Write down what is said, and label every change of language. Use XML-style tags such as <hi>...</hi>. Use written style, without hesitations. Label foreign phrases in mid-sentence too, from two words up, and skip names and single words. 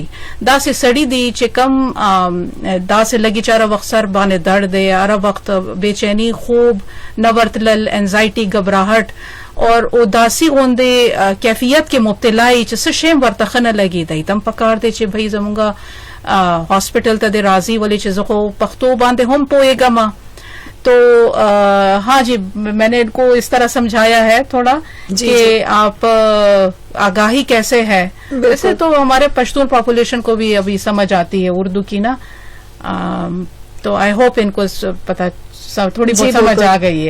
<ps>داسې سړي دي چې کم داسې لګي چې هره وخت سر باندې درد دی, هره وخت بېچیني, خوب نه ورتلل, انزایټي, ګبراهټ اور اداسی غوندې کیفیت کې مبتلا یي چې څه شی ورته ښه نه لګي. دی ته هم پکار دی چې بھئی زمونږ ہاسپٹل ته دې راځي, ولې چې زه خو پښتو باندې هم پوهېږم.</ps> <ur>تو ہاں جی, میں نے ان کو اس طرح سمجھایا ہے تھوڑا کہ آپ آگاہی کیسے ہے. ویسے تو ہمارے پشتون پاپولیشن کو بھی ابھی سمجھ آتی ہے اردو کی نا, تو</ur> <en>I hope</en> <ur>ان کو پتہ تھوڑی بہت سمجھ آ گئی ہے.</ur>